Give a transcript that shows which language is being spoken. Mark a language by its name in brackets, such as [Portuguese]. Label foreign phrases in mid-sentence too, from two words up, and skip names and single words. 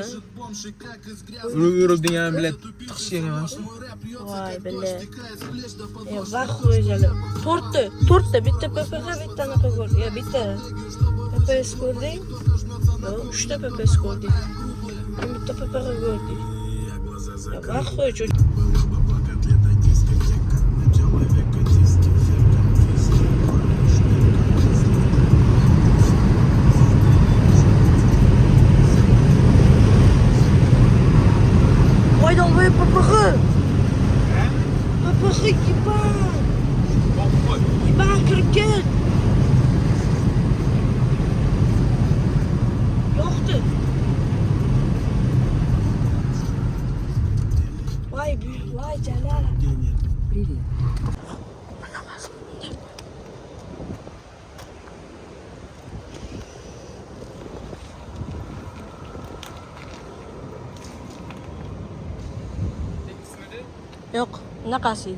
[Uzbek] Urib degan bilan tiqish kerak emas. Voy billahi. Vaqt qo'yjalar. To'rtta bitta PPX, bitta anaqa ko'rdik. Ya bitta PPS ko'rdik. Yo'q, 3 ta PPS ko'rdik. Bitta PPX ko'rdik. Vaqt qo'ychu. [Russian] Ой, долбоёб, ППХ! ППХ, ебан! Ебан, [Uzbek] kirib ket! Yo'qdi. Voy, Jalal. Yo'q, bunaqasi edi.